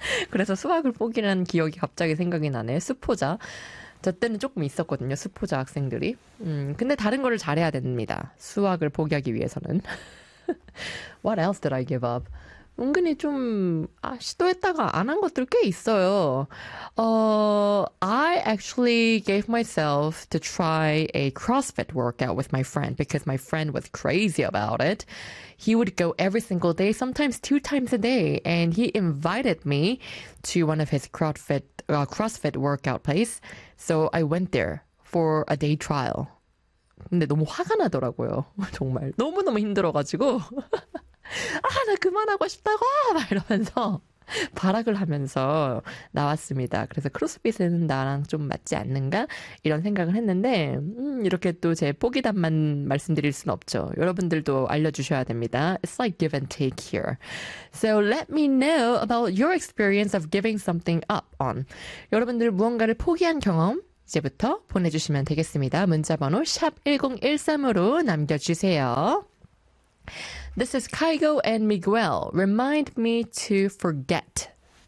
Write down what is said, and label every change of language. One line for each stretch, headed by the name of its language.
Korean: 그래서 수학을 포기라는 기억이 갑자기 생각이 나네. 수포자. 저 때는 조금 있었거든요. 수포자 학생들이. 근데 다른 거를 잘해야 됩니다. 수학을 포기하기 위해서는.
English: What else did I give up?
Korean: 은근히 좀 시도했다가 안한 것들 꽤 있어요.
English: I actually gave myself to try a CrossFit workout with my friend because my friend was crazy about it. He would go every single day, sometimes 2 times a day, and he invited me to one of his CrossFit workout place. So I went there for a day trial.
Korean: 근데 너무 화가 나더라고요. 정말 너무 너무 힘들어가지고. 아, 나 그만하고 싶다고! 막 이러면서 발악을 하면서 나왔습니다. 그래서 크로스핏은 나랑 좀 맞지 않는가? 이런 생각을 했는데, 이렇게 또제 포기담만 말씀드릴 순 없죠. 여러분들도 알려주셔야 됩니다.
English: It's like give and take here. So let me know about your experience of giving something up on.
Korean: 여러분들 무언가를 포기한 경험? 이제부터 보내주시면 되겠습니다. 문자번호 샵1013으로 남겨주세요.
English: This is Kaigo and Miguel. Remind me to forget.